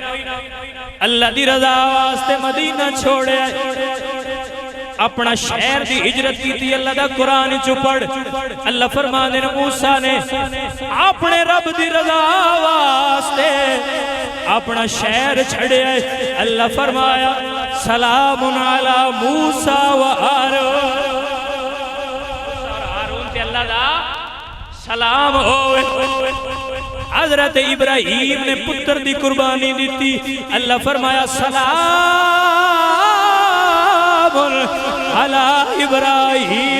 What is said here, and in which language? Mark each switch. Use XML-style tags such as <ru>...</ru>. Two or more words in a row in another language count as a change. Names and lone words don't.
<pa>اللہ دی رضا واسطے مدینہ چھوڑے، اپنا شہر کی ہجرت کی تھی. اللہ دا قرآن چ پڑھ. اللہ فرماندے نے موسیٰ نے اپنے رب دی رضا واسطے اپنا شہر چھڈے. اللہ فرمایا</pa> <ar>سلام على موسى وهارون,</ar> <pa>سلام ہووے. حضرت ابراہیم نے پتر دی قربانی دی. اللہ فرمایا</pa> <ar>سلام على إبراهيم.</ar>